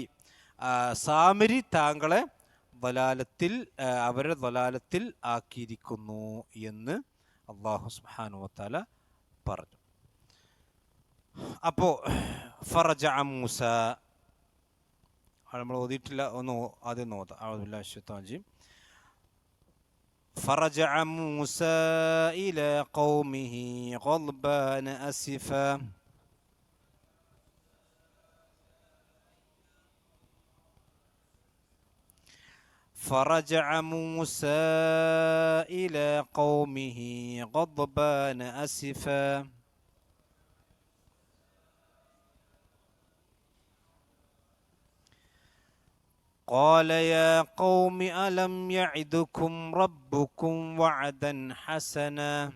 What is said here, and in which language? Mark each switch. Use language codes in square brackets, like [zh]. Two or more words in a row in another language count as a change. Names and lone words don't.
[ml] സാമരി താങ്കളെ ദലാലത്തിൽ, അവരുടെ ദലാലത്തിൽ ആക്കിയിരിക്കുന്നു എന്ന് [ar] الله سبحانه وتعالى [ml] പറഞ്ഞു. അപ്പോൾ [ar] فرجع موسى, [ml] നമ്മൾ ഓതിയിട്ടില്ല, ഒന്ന് ആദ്യം ഓതാം. [ar] أعوذ بالله من الشيطان الرجيم. فرجع موسى إلى قومه غضبان أسفا فرجع موسى إلى قومه غضبان أسفا قال يا قوم ألم يعدكم ربكم وعدا حسنا